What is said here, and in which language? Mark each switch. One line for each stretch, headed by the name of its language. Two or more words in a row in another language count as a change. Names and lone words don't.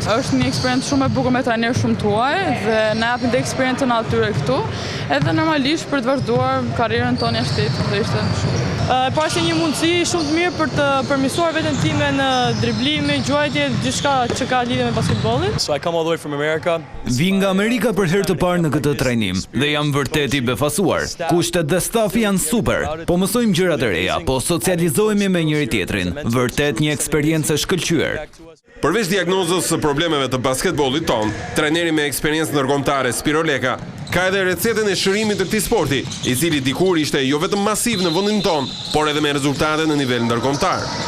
Albanian: Është një eksperiencë shumë e bukur me trajner shumë tuaj dhe na japin të eksperiencën atyre këtu, edhe normalisht për të vazhduar karrierën tonë jashtë dhe ishte shumë. Pashë një mundësi shumë të mirë për të përmirësuar veten time në driblim, gjuajtje, gjithçka që ka lidhje me basketbollin.
English: So I come all the way from America.
Albanian: Vi nga Amerika për herë të parë në këtë trajnim dhe jam vërtet i befasuar. Kushtet dhe stafi janë super, po mësojmë gjëra të reja, po socializohemi me njëri tjetrin. Vërtet një eksperiencë shkëlqyer. Përveç diagnozës së problemeve të basketbollit ton, trajneri me eksperiencë ndërkombëtare Spiro Leka ka edhe recetën e shërimit të këtij sporti, i cili dikur ishte jo vetëm masiv në vendin ton, por edhe me rezultate në nivel ndërkombëtar.